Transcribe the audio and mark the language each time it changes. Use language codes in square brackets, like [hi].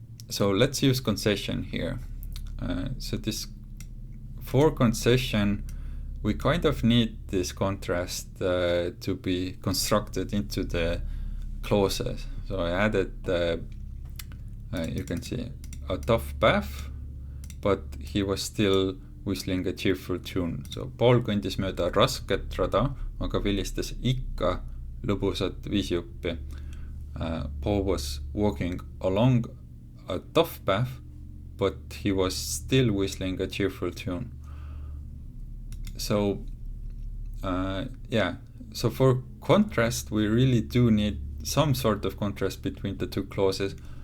[en] So let's use concession here. So this for concession, we kind of need this contrast to be constructed into the clauses. So I added, you can see, a tough path, but he was still whistling a cheerful tune. [et] So Paul kõndis mööda rasket rada, aga vilistas ikka lõbusat viisjuppi. [en] Paul was walking along a tough path, but he was still whistling a cheerful tune. So, yeah, so for contrast, we really do need some sort of contrast between the two clauses.